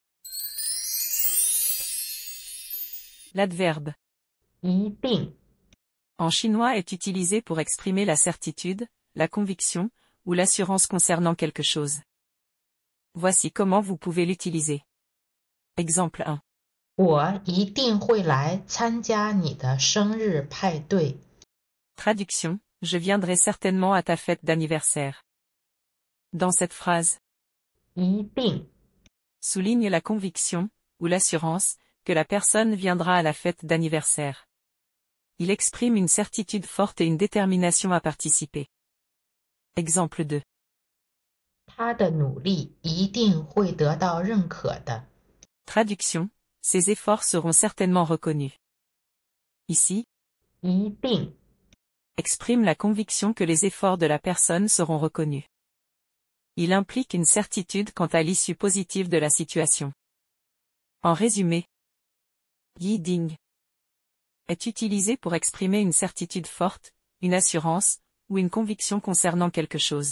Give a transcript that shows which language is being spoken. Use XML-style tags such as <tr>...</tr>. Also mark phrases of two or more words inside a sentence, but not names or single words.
<fr>L'adverbe</fr> <zh>一定</zh> <fr>en chinois est utilisé pour exprimer la certitude, la conviction, ou l'assurance concernant quelque chose. Voici comment vous pouvez l'utiliser. Exemple 1.</fr> <zh>我一定会来参加你的生日派对。</zh> <fr>Traduction. Je viendrai certainement à ta fête d'anniversaire. Dans cette phrase,</fr> <zh>一定</zh> <fr>souligne la conviction, ou l'assurance, que la personne viendra à la fête d'anniversaire. Il exprime une certitude forte et une détermination à participer. Exemple 2.</fr> <zh>他的努力一定会得到认可的。</zh> <fr>Traduction. Ses efforts seront certainement reconnus. Ici,</fr> <zh>一定</zh> <fr>exprime la conviction que les efforts de la personne seront reconnus. Il implique une certitude quant à l'issue positive de la situation. En résumé, yiding est utilisé pour exprimer une certitude forte, une assurance, ou une conviction concernant quelque chose.</fr>